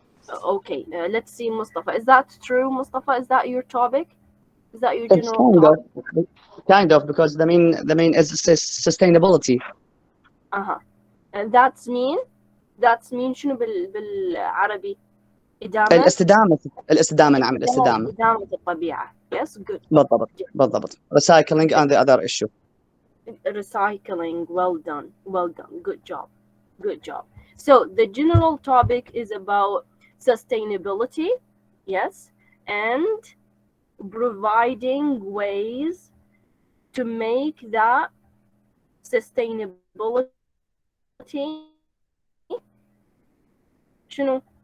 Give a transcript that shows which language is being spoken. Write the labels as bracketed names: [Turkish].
[English] Okay. Let's see, Mustafa. Is that true, Mustafa? Is that your topic? Is that your It's general topic? kind of because the main is sustainability. Uh-huh. And that's mean [Arabic] شنو بالعربي؟ إدامة الاستدامة نعم الاستدامة. إدامة الطبيعة. [English] Yes, good. [Arabic] بالضبط. [English] Recycling and the other issue. Recycling. Well done. Well done. Good job. Good job. So the general topic is about sustainability. Yes. And providing ways to make that sustainability شنو